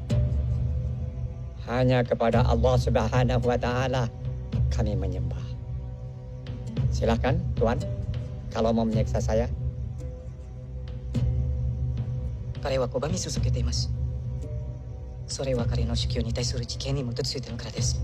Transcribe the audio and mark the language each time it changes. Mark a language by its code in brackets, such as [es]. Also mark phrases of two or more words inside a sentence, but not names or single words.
[id] Hanya kepada Allah [ar] سبحانه وتعالى [id] kami menyembah. Silakan, Tuan, kalau mau menyiksa saya. [ja] 彼は拒み続けています。それは彼の主教に対する知見に基づいてのからです。